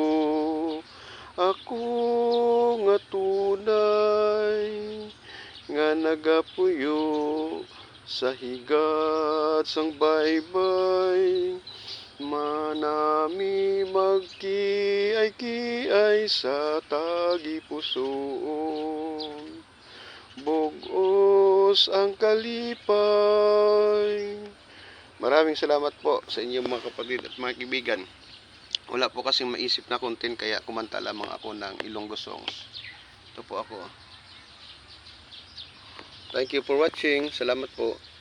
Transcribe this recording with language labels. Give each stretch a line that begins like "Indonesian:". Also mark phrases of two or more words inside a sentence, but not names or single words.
Hiligaynon: Ako nga tunay nga nagapuyo sa higat sang baybay, manami magkiay-kiay sa tagipusoon, bugos ang kalipay.
Filipino: Maraming salamat po sa inyong mga kapatid at mga kaibigan. Wala po kasing maisip na content kaya kumanta lamang ako ng Ilonggo songs. Ito po ako.
English: Thank you for watching.
Filipino: Salamat po.